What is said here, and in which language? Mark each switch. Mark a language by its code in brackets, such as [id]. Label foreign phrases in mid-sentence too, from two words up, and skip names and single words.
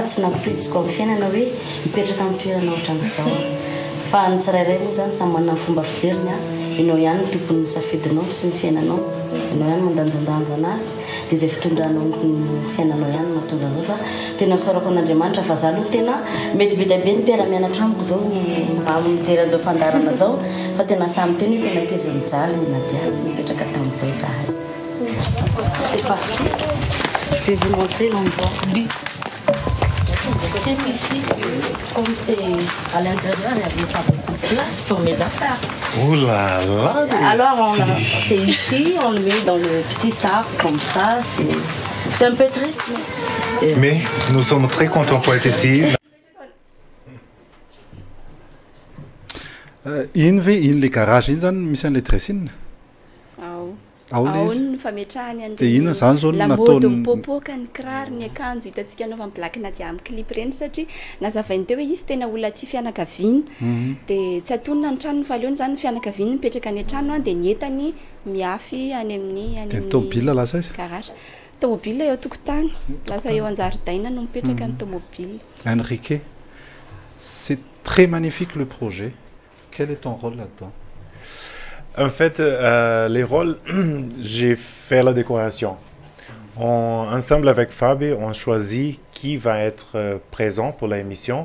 [mg] tsy nampitsiko amin'ny fiainana hoe mipetraka amin'ny toerana ohatran'izao fa ny tsirairay moa zany samy manana ny fomba fijeriny ianao ihany ny tompony safidinao sy ny fiainanao ianao ihany mandanjandanja anazy dia izay fitondranao ny fiainanao ihany mahatonga an'izao fa tena saorako an'Andriamanitra fa za aloha tena metibety be ny mpiara-mianatra amiko zao mijery an'izao fandarana zao fa tena samy teny hoe tena ankizy mijaly Nadia tsy mipetraka tamin'izay zahay. [fr] C'est parti. Je vais vous montrer l'endroit. C'est ici, comme c'est à l'intérieur, il n'y avait pas beaucoup de place pour mes affaires. Oh là là! Alors, c'est ici, on le met dans le petit sac, comme ça, c'est un peu triste. Mais nous sommes très contents pour être ici. [mg] Iny ve iny le garage iny zany misy an'le dressine ao ny fametrahany an'lamody mipopoka ny kiraro ny akanjo hitantsika anaova ny Black Nadia amin'ny clip reny satria nazavainy teo hoe izy tena olona tia fianakaviana dia tsy atonona ny tranony fa aleony zany fianakaviana mipetraka any an-trano dia ny entany miafy any amin'ny tomobile lasa izy garage tomobile eo tokotany lasa eo an-jaridaina no mipetraka ny tomobile. [fr] Enrique, c'est très magnifique le projet. Quel est ton rôle là-dedans? En fait, les rôles, j'ai fait la décoration. Ensemble avec Fabi, on choisit qui va être présent pour l'émission.